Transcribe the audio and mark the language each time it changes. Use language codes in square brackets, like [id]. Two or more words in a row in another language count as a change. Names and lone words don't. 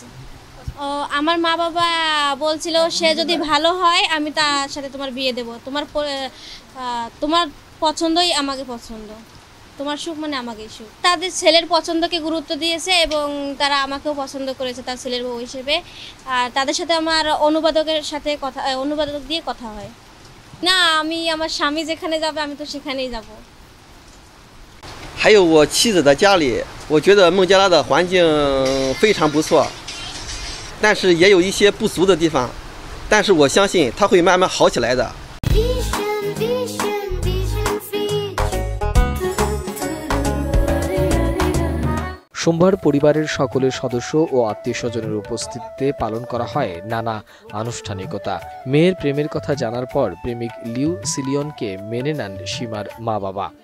[bn] আমার মা বাবা বলছিল সে যদি ভালো হয় আমি তার সাথে তোমার বিয়ে দেব, তোমার পছন্দই আমাকে পছন্দ, তোমার সুখ মানে আমাকেই সুখ। তাদের ছেলের পছন্দকে গুরুত্ব দিয়েছে এবং তারা আমাকেও পছন্দ করেছে তার ছেলের বউ হিসেবে। আর তাদের সাথে আমার অনুবাদক দিয়ে কথা হয় না, আমি আমার স্বামী যেখানে যাবে আমি তো সেখানেই যাব। [zh] 还有我妻子的家里，我觉得孟加拉的环境非常不错，但是也有一些不足的地方，但是我相信它会慢慢好起来的。 [bn] সোমবার পরিবারের সকলের সদস্য ও আত্মীয়স্বজনের উপস্থিতিতে পালন করা হয় নানা আনুষ্ঠানিকতা। মেয়ের প্রেমের কথা জানার পর প্রেমিক লিউ সিলিয়নকে মেনে নেন সীমার মা বাবা।